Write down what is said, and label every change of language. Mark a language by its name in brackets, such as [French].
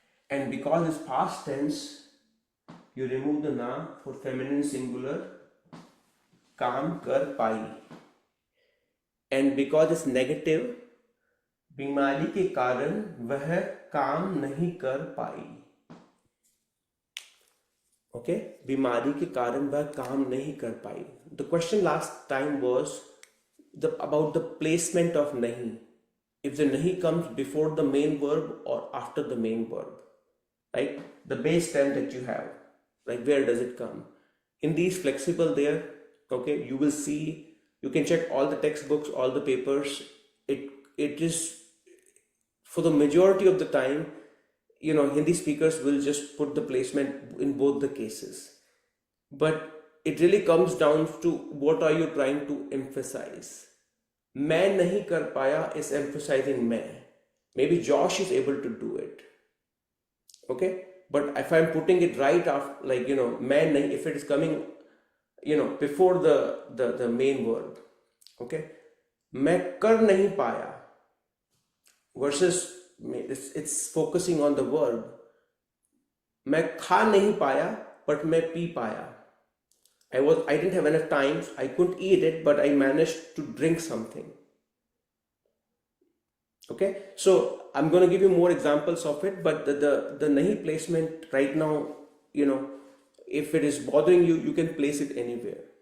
[English] And because it's past tense, you remove the na for feminine singular, [Hindi] काम कर पाई. [English] And because it's negative, [Hindi] बीमारी के कारण वह काम नहीं कर पाई. Okay, बीमारी के कारण वह काम नहीं कर पाई. [English] The question last time was about the placement of nahi. If the nahi comes before the main verb or after the main verb, right? The base tense that you have, like where does it come? Hindi is flexible there. Okay, you will see. You can check all the textbooks, all the papers. It is, for the majority of the time, Hindi speakers will just put the placement in both the cases. But it really comes down to what are you trying to emphasize. [Hindi] मैं नहीं कर पाया [English] is emphasizing [Hindi] मैं. [English] Maybe Josh is able to do it. Okay, but if I'm putting it right after, like, [Hindi] मैं नहीं, [English] if it is coming, before the main verb, okay, [Hindi] मैं कर नहीं पाया [English] versus it's focusing on the verb. [Hindi] मैं खा नहीं पाया but मैं पी पाया. [English] I didn't have enough time, I couldn't eat it, but I managed to drink something. Okay, so I'm going to give you more examples of it, but the nahi placement right now, if it is bothering you, you can place it anywhere.